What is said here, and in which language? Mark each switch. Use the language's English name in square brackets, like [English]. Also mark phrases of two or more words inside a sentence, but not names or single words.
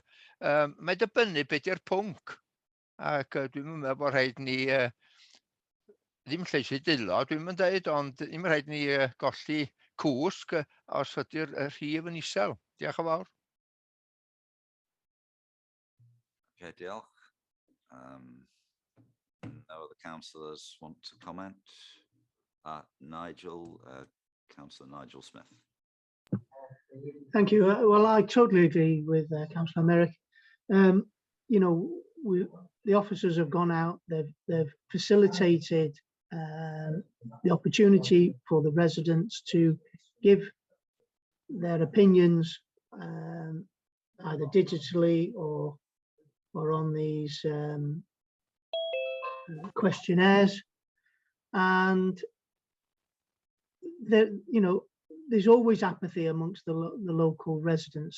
[Welsh] Mae'n dibynnu beth yw'r pwnc. Ac dwi'n meddwl bod rhaid ni, ddim lleisu dilo, dwi'n mynd dweud, ond ddim rhaid ni golli cwsg os ydy'r rhif yn isel. Diolch yn fawr. Okay, diolch. [English] No other councillors want to comment? Nigel, Councillor Nigel Smith. Thank you. Well, I totally agree with Councillor Merrick. You know, the officers have gone out, they've facilitated the opportunity for the residents to give their opinions either digitally or on these questionnaires, and you know, there's always apathy amongst the local residents.